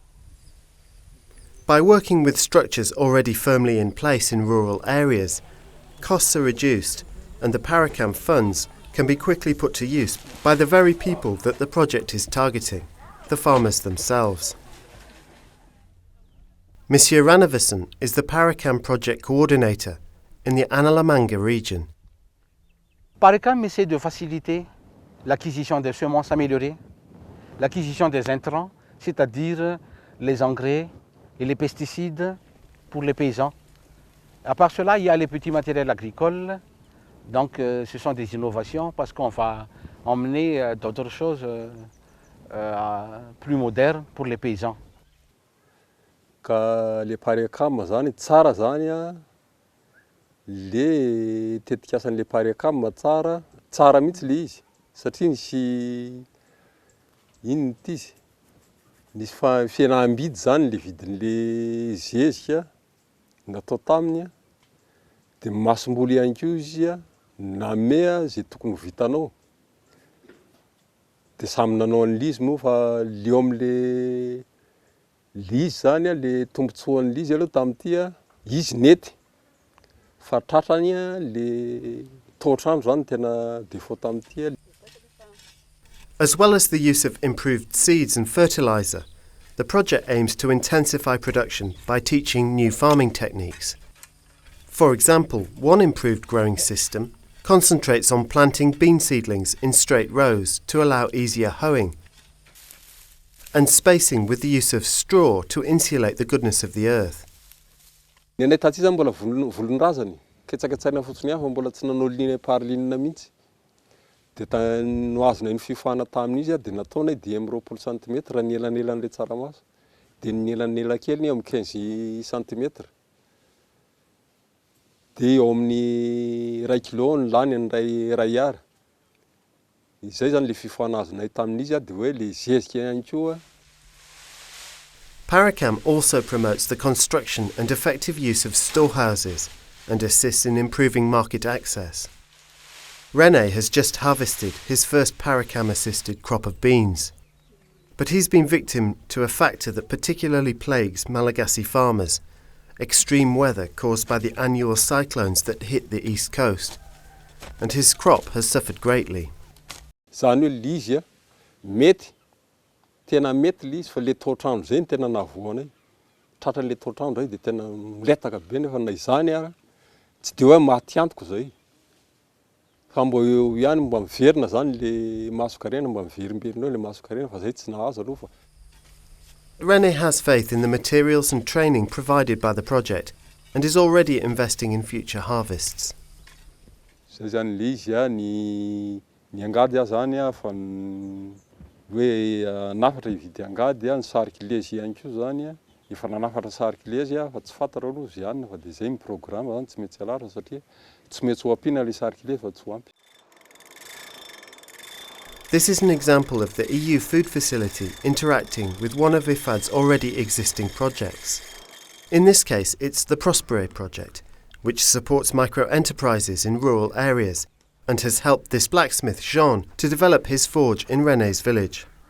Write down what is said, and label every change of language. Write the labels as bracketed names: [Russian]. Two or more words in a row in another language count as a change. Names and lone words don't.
[English] By working with structures already firmly in place in rural areas, costs are reduced and the PARECAM funds can be quickly put to use by the very people that the project is targeting, the farmers themselves. Monsieur Ranavison is the PARECAM project coordinator in the Analamanga region. [French] PARECAM essaie de faciliter l'acquisition des semences améliorées, l'acquisition des intrants, c'est-à-dire les engrais et les pesticides pour les paysans. À part cela, il y a les petits matériels agricoles. Donc, ce sont des innovations parce qu'on va emmener d'autres choses plus modernes pour les paysans. [Malagasy] Ka le PARECAM zany tsara zany a, le tetikasan'le PARECAM tsara mihitsy le izy satria nisy inona ity izy nisy fihenam-bidy zany le vidin'le zezika natao taminy a, dia masom-boly ihany koa izy a namea zay tokony vitanao. Dia samy nanao an'le izy moa fa leo amin'le izy zany a, le tombotsoan'le izy aloha tamin'ity a, izy nety fa tratrany a le tohatr'andro zany tena défaut tamin'ity a. [English] As well as the use of improved seeds and fertiliser, the project aims to intensify production by teaching new farming techniques. For example, one improved growing system concentrates on planting bean seedlings in straight rows to allow easier hoeing, and spacing with the use of straw to insulate the goodness of the earth. [Malagasy] Ny anay taty zany mbola volondrazany, ketsaketsaina fotsiny hafa mbola tsy nanao [French] ligne par ligne [Malagasy] mihitsy. Dia no azonay ny fifahana tamin'izy a dia nataonay 10 cm ny elanelan'ilay tsaramaso, dia ny elanelakely amin'ny 15 cm. Dia eo amin'ny 1 kilo ny lany ny ray ara. Izay zany le fifahana azonay tamin'izy a dia hoe le zezika ihany koa. [English] PARECAM also promotes the construction and effective use of storehouses and assists in improving market access. René has just harvested his first PARECAM-assisted crop of beans, but he's been victim to a factor that particularly plagues Malagasy farmers: extreme weather caused by the annual cyclones that hit the east coast, and his crop has suffered greatly. [Malagasy] Zany hoe le izy a mety tena mety le izy fa le toetrandro zay ny tena nahavoana tratra le toetrandro dia tena miletaka be nefa na izany ara tsy dia hoe maty antoko zay fa mbo eo ihany mba miverina zany le masokarena mba miverimberina eo le masokarena fa zay tsy nahazo aloha fa [English] René has faith in the materials and training provided by the project and is already investing in future harvests. [Malagasy] zay zany le izy ny angady zany fa hoe nafatra hividy angady ny sarikileza ihany koa zany efa nanafatra sarikileza fa tsy fantatra aloha izy ihany fa dia zay ny programme zany tsy mety alarina satria tsy mety ho ampiana le sarikileza fa tsy ho ampy. [English] This is an example of the EU food facility interacting with one of IFAD's already existing projects. In this case, it's the PROSPERER project, which supports micro-enterprises in rural areas and has helped this blacksmith, Jean, to develop his forge in René's village.